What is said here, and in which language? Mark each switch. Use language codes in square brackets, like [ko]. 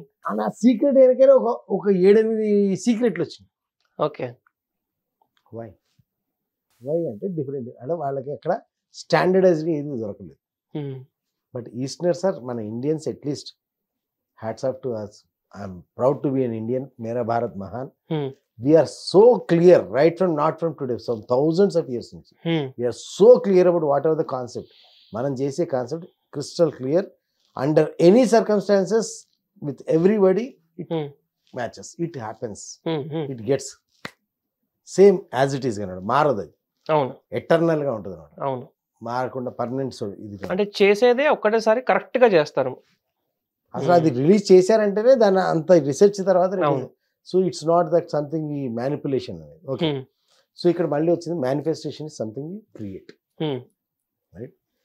[te] ఆ సీక్రెట్ వెనకైనా ఒక 7-8 సీక్రెట్లు వచ్చినాయి. [en] Okay. [te] వై అంటే డిఫరెంట్, అంటే వాళ్ళకి అక్కడ స్టాండర్డైజ్డ్ ఏది దొరకలేదు. [en] But Easterners are, మన Indians at least, hats off to us. I'm proud to be an Indian. [hi] మేరా భారత్ మహాన్. [en] We are so clear, right from not from today, some thousands of years [te] నుంచి [en] we are so clear about whatever the concept. [te] మనం చేసే concept [en] crystal clear. Under any circumstances, with everybody, it matches, it happens, it gets same as it is [te] అన్నాడు. మారదు, అది అవును, eternal గా ఉంటుంది అన్నమాట. అవును, మారకుండా పర్మనెంట్. సో ఇది అంటే చేసేదే ఒక్కటేసారి కరెక్ట్ గా చేస్తారు. అసలు అది రిలీజ్ చేశారంటేనే దాని అంత రీసెర్చ్ తర్వాత. [en] so it's not that something [te] ఈ మ్యానిపులేషన్ అనేది. ఓకే. సో ఇక్కడ మళ్ళీ వచ్చింది [en] Manifestation is something you create. [te] Right?